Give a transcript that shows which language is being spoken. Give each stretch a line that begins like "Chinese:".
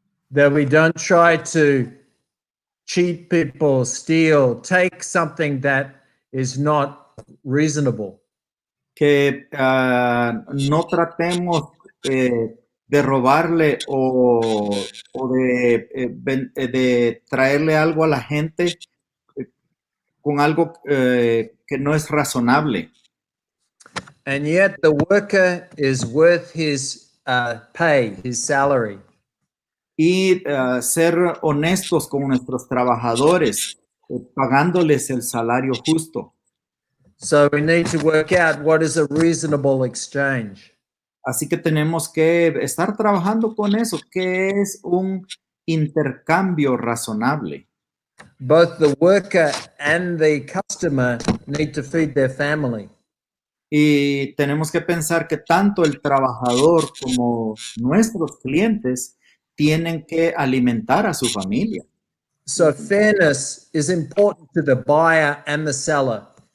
English: that we don't try to cheat people, steal, take something that is not reasonable.
Spanish: que no tratemos de robarle o de traerle algo a la gente con algo que no es razonable.
English: And yet the worker is worth his pay, his salary.
Spanish: Y ser honestos con nuestros trabajadores, pagándoles el salario justo.
English: So we need to work out what is a reasonable exchange.
Spanish: Así que tenemos que estar trabajando con eso, que es un intercambio razonable.
English: Both the worker and the customer need to feed their family.
Spanish: Y tenemos que pensar que tanto el trabajador como nuestros clientes tienen que alimentar a su familia.
English: So fairness is important to the buyer and the seller.